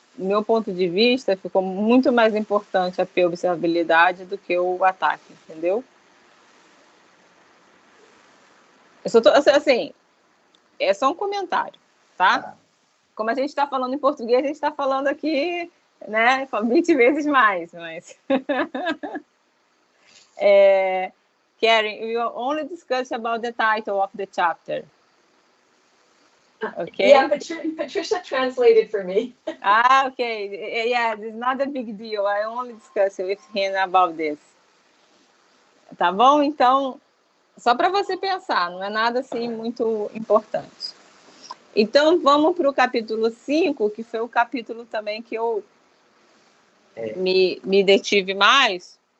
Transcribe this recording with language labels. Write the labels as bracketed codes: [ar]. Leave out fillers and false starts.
[pt] meu ponto de vista, ficou muito mais importante a P-observabilidade do que o ataque, entendeu? Eu só tô, assim, é só um comentário, tá? Como a gente está falando em português, a gente está falando aqui, né, 20 vezes mais, mas... [en] Karen, we will only discuss about the title of the chapter. Okay? Yeah, Patricia translated for me. Okay. Yeah, it's not a big deal. I only discuss with him about this. [pt] Tá bom? Então, só para você pensar, não é nada assim muito importante. Então, vamos para o capítulo 5, que foi o capítulo também que eu me detive mais.